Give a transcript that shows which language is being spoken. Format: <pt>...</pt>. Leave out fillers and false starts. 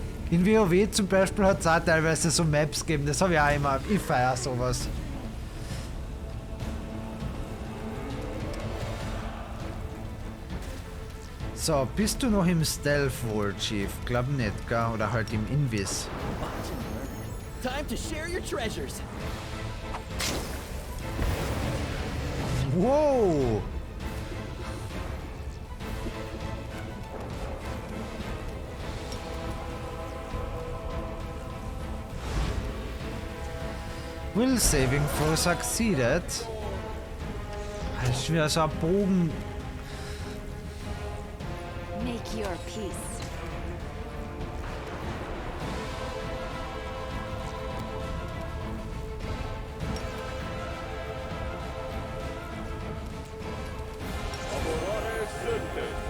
<de>In WoW zum Beispiel hat es auch teilweise so Maps gegeben, das habe ich auch immer. Ich feiere sowas. So, bist du noch im Stealth wohl, Chief? Glaub nicht, gell? Oder halt im Invis.</de> <en>Time to share your treasures. Wow! Will saving throw succeeded.</en> <de>Das ist wieder so ein Bogen.</de> <en>Make your peace. Laborare sente.</en>